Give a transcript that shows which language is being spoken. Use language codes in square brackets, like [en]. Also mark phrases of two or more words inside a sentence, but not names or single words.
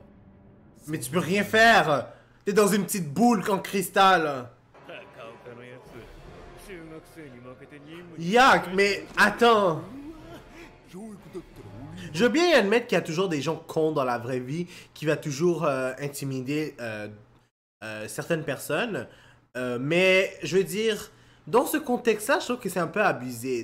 [fr] Mais tu peux rien faire. T'es dans une petite boule en cristal. [ja] 高岡のやつ中学生に負けて任務 [fr] Yak, mais attends. Je veux bien admettre qu'il y a toujours des gens cons dans la vraie vie qui va toujours intimider certaines personnes. Mais je veux dire, dans ce contexte-là, je trouve que c'est un peu abusé.